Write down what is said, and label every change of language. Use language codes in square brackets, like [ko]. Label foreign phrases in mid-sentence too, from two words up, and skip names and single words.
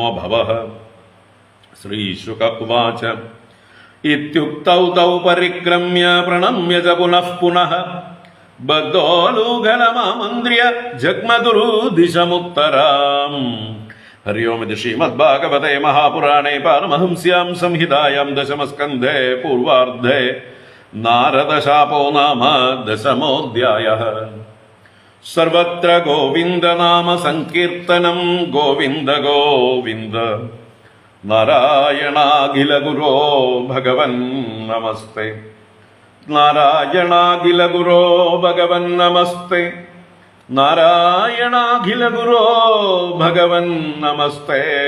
[sa] भवः श्रीशुक उवाच इत्युक्तौ तौ परिक्रम्य प्रणम्य च पुनः पुनः बद्धोलूघलमामन्त्र्य जग्मदुरुदिशमुत्तराम् हरि ओम् इति श्रीमद्भागवते महापुराणे पारमहंस्यां संहितायां दशमस्कन्धे पूर्वार्धे नारदशापो नाम दशमोऽध्यायः। സർവത്ര ഗോവിന്ദനാമ സങ്കീർത്തനം ഗോവിന്ദ ഗോവിന്ദ. നാരായണാഖില ഗുരോ ഭഗവൻ നമസ്തേ. നാരായണാഖില ഗുരോ ഭഗവൻ നമസ്തേ. നാരായണാഖില ഗുരോ ഭഗവൻ നമസ്തേ.